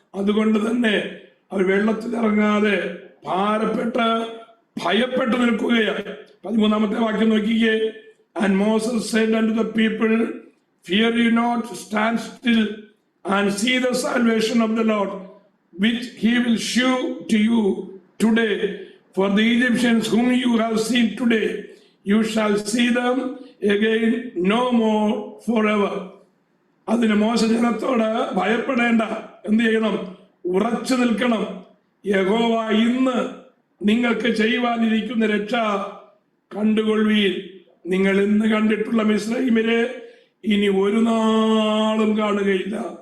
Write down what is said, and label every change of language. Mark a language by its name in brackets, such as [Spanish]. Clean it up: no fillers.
[Malayalam] അതുകൊണ്ട് തന്നെ അവർ വെള്ളത്തിലിറങ്ങാതെ ഭാരപ്പെട്ട് ഭയപ്പെട്ട് നിൽക്കുകയാണ്. 13-ാമത്തെ വാക്യം നോക്കിക്കേ. [English] And Moses said unto the people, fear ye not, stand still and see the salvation of the Lord, which he will shew to you today. For the Egyptians whom you have seen today, you shall see them again no more forever. [Malayalam] അതിന് മോശ ജനത്തോട് ഭയപ്പെടേണ്ട, എന്ത് ചെയ്യണം? ഉറച്ചു നിൽക്കണം. യഹോവ ഇന്ന് നിങ്ങൾക്ക് ചെയ്യുവാനിരിക്കുന്ന രക്ഷ കണ്ടുകൊള്ളുവീൻ. നിങ്ങൾ ഇന്ന് കണ്ടിട്ടുള്ള മിസ്രയീമിനെ ഇനി ഒരു നാളും കാണുകയില്ല.